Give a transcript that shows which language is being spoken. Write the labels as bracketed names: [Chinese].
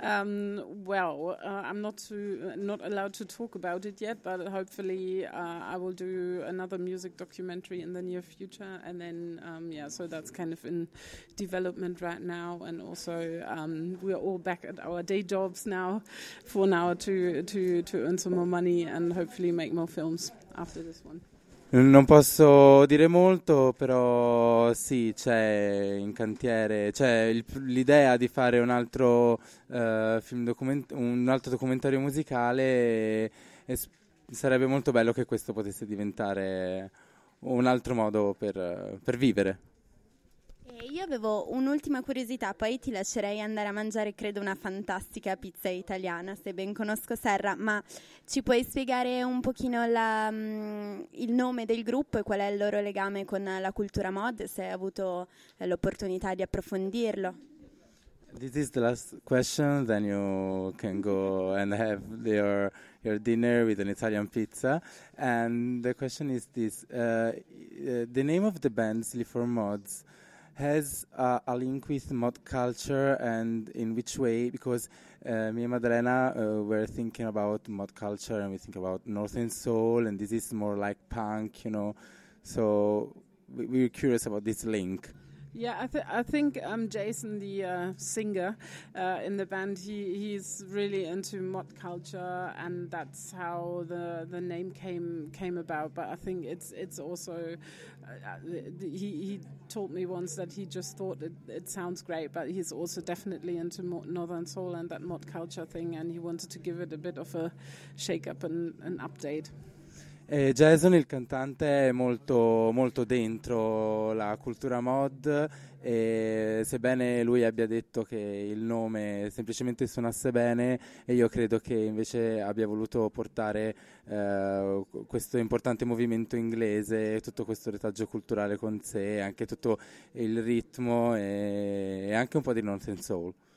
[English] I'm not allowed to talk about it yet, but hopefully I will do another music documentary in the near future, and then so that's kind of in development right now, and also we're all back at our day jobs now for now to earn some more money and hopefully make more films after this one. [Italian] Non posso dire molto, però sì, c'è in cantiere, c'è l'idea di fare un altro film un altro documentario musicale, e sarebbe molto bello che questo potesse diventare un altro modo per vivere. Io avevo un'ultima curiosità, poi ti lascerei andare a mangiare, credo, una fantastica pizza italiana, se ben conosco Serra, ma ci puoi spiegare un pochino il nome del gruppo e qual è il loro legame con la cultura mod, se hai avuto l'opportunità di approfondirlo? [English] This is the last question, then you can go and have your dinner with an Italian pizza. And the question is this, the name of the band, Silly for Mods, has a link with mod culture, and in which way? Because me and Maddalena were thinking about mod culture, and we think about Northern Soul, and this is more like punk, you know. So we were curious about this link. Yeah, I think Jason, the singer in the band, he's really into mod culture, and that's how the name came about. But I think it's also he told me once that he just thought it sounds great, but he's also definitely into Northern Soul and that mod culture thing, and he wanted to give it a bit of a shake up and an update. [Italian] Jason, il cantante, è molto, molto dentro la cultura mod, e sebbene lui abbia detto che il nome semplicemente suonasse bene, e io credo che invece abbia voluto portare questo importante movimento inglese, tutto questo retaggio culturale con sé, anche tutto il ritmo e anche un po' di Northern Soul.